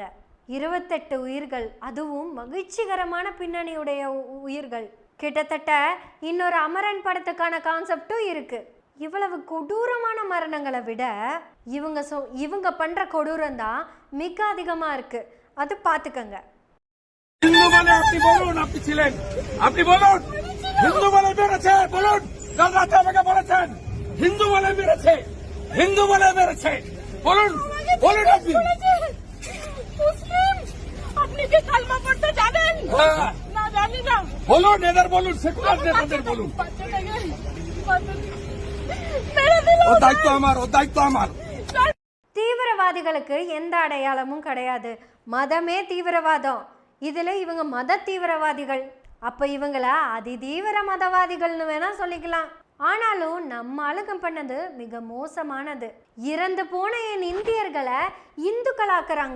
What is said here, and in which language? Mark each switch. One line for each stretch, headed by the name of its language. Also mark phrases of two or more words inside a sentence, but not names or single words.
Tamil: 28 உயிர்கள், அதுவும் மகிழ்ச்சிகரமான பின்னணியுடைய உயிர்கள். கிட்டத்தட்ட இன்னொரு அமரன் படத்துக்கான கான்செப்டும் இருக்கு. இவ்வளவு கொடூரமான மரணங்களை விட இவங்க பண்ற கொடூரம் தான் மிக அதிகமா இருக்கு. அது பாத்துக்கங்க.
Bangla: হিন্দু বলে আপনি বলুন, আপনি ছিলেন, আপনি বলুন হিন্দু বলে মেরেছে, বলুন কাল রাতে আমাকে বলেছেন হিন্দু বলে মেরেছে, হিন্দু বলে মেরেছে, বলুন বলুন আপনি আপনি কি কালমা পড়তে জানেন? না জানি না। বলুন, এদের বলুন, সেকুলার নেতাদের বলুন। ও দায়িত্ব আমার।
Tamil: தீவிரவாதிகளுக்கு எந்த அடையாளமும் கிடையாது. மதமே தீவிரவாதம். இதுல இவங்க மத தீவிரவாதிகள். அப்ப இவங்கள அதிதீவிர மதவாதிகள்னு வேணா சொல்லிக்கலாம். ஆனாலும் நம்ம ஆளுங்க பண்ணது மிக மோசமானது. இறந்து போன என் இந்தியர்களை இந்துக்களாக்குறாங்க.